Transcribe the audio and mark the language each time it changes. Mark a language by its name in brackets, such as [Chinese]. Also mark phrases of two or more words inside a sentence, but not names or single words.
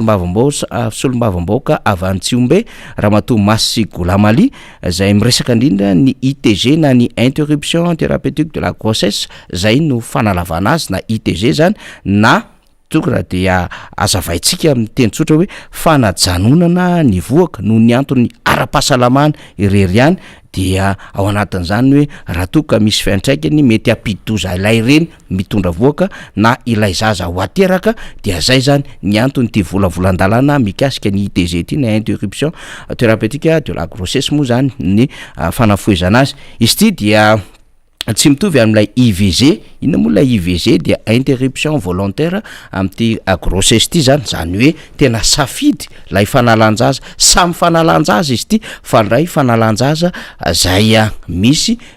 [Malagasy] solombavamboaka avy any Tsiombe Ramatoa Masy Golamali zay miresaka indrindra ny ITG na ny [French] interruption thérapeutique de la grossesse [Malagasy] zay no fanalavana azy na ITG zany na tokra dia azavaitsika amin'ny teny tsotra hoe fanajanonana ny voaka no ny antony ara-pahasalamana ireriany dia ao anatin'izany hoe raha toka misy fiantraikany mety ampidi-doza ilay reny mitondra voaka na ilay zaza ho ateraka dia zay zany ny antony ty volavolan-dalàna mikasika ny ITG ty na [French] interruption thérapeutique de la grossesse [Malagasy] moa zany ny fanafoezana azy izy ty dia tsy mitovy amin'ilay IVG ina moa ilay IVG dia [French] interruption volontaire [Malagasy] amin'ity grossesse ty zany hoe tena safidy lay fanalanjaza samy fanalanjaza izy ty fa ndray fanalanjaza zay misy